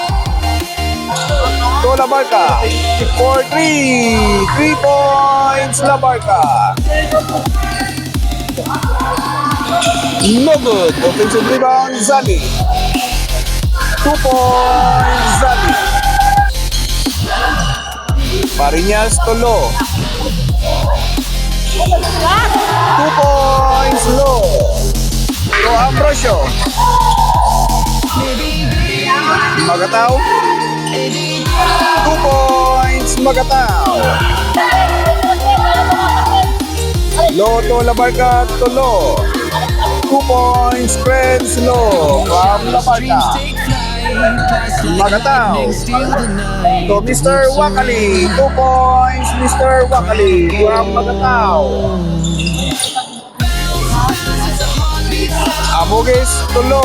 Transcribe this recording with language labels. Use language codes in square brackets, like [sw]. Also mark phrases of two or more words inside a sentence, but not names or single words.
[en] To Labarca for 3. 3 points, Labarca. No good. Offensive rebound, Zali. 2 points, Zali. Mariñas to Lo. 2 points, Lo. To Ambrosio. Magataw. 2 points, Magataw. Lo to Labarca to Lo. 2 points, Friends Lo from Labarca. Magataw to Mr. Wakali. 2 points, Mr. Wakali from Magataw. Amugis to Lo.